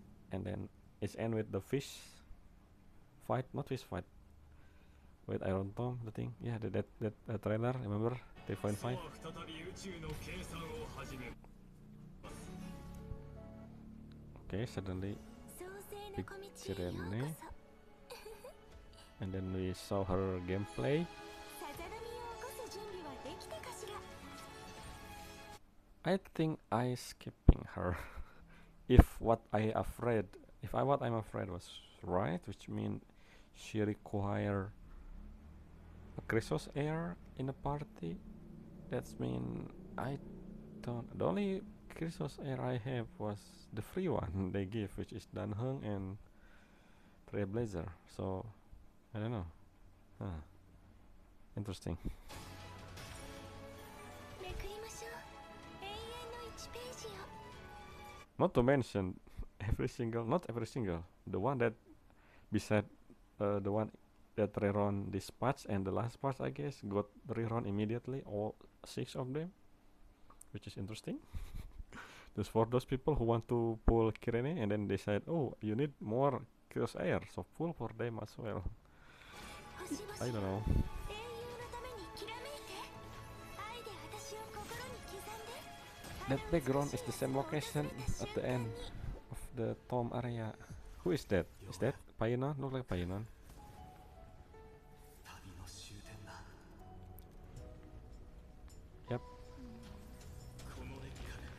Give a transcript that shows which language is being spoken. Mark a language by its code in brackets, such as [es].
[en] And then it's end with the fish fight, not fish fight, with Iron Tom, the thing. Yeah, that trailer. Remember 3.5. Okay, suddenly [ja] 創世の [en] big [ja] 小道へよう [en] Cyrene, [ja] こそ [en] and then we saw her gameplay. [ja] さざ波を起こす準備はできたかしら [en] I think I skipping her. If what I'm afraid was right, which means she require a Chrysos heir in a party. That's mean I don't. The only Chrysos heir I have was the free one they give, which is Dan Heng and Trailblazer. So I don't know. Interesting. [ja] めくりましょう永遠の1ページを [en] Not to mention not every single, the one that beside the one that rerun this patch and the last patch, I guess, got rerun immediately, all 6 of them, which is interesting. Just for those people who want to pull Cyrene and then they said, oh, you need more Chaos Air, so pull for them as well. [ja] 星々 [en] I don't know. [ja] 英雄のためにきらめいて愛で私を心に刻んで [en] That background is the same location at the end of the tomb area. Who is that? Is that Paimon? Look like Paimon. [ja] 旅の終点だ [en] Yep. [ja] この熱から